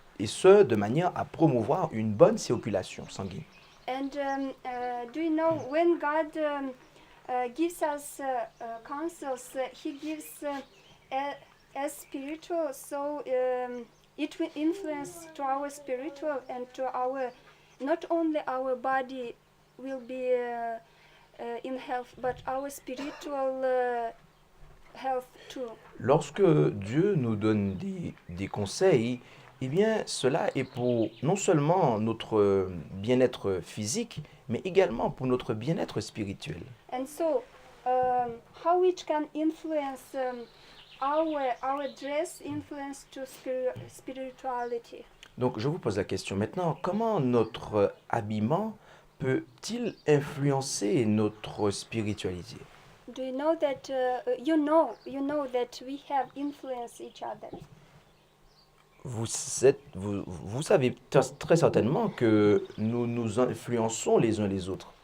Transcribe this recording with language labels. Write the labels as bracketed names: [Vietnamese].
[French] Et ce, de manière à promouvoir une bonne circulation sanguine. [English] And do you know, when God gives us counsels, He gives as spiritual, so it will influence to our spiritual and to our, not only our body will be in health, but our spiritual health too. [French] Lorsque Dieu nous donne des conseils, eh bien, cela est pour non seulement notre bien-être physique, mais également pour notre bien-être spirituel. [English] And so, how it can influence our dress influence to spirituality. [French] Donc, je vous pose la question maintenant, comment notre habillement peut-il influencer notre spiritualité? [English] Do you know that you know that we have influenced each other? [French] Vous savez très certainement que nous nous influençons les uns les autres.